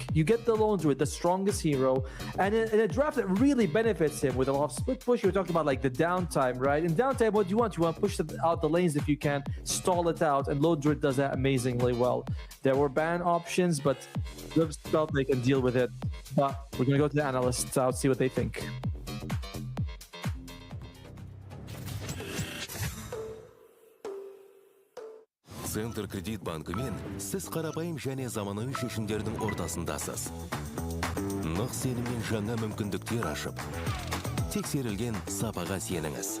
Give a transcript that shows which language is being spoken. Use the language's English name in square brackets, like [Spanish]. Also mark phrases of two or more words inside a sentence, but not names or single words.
[English] You get the Lone Druid, the strongest hero, and in a draft that really benefits him with a lot of split push. You were talking about like the downtime, right? In downtime, what do you want? You want to push out the lanes if you can, stall it out, and Lone Druid does that amazingly well. There were ban options, but Liv felt they can deal with it. But we're going to go to the analysts out, see what they think. [Kazakh] Центр кредит банкымен сіз қарапайым және заманауи шешімдердің ортасындасыз. Нық сеніммен жаңа мүмкіндіктер ашып, тексерілген сапаға сеніңіз.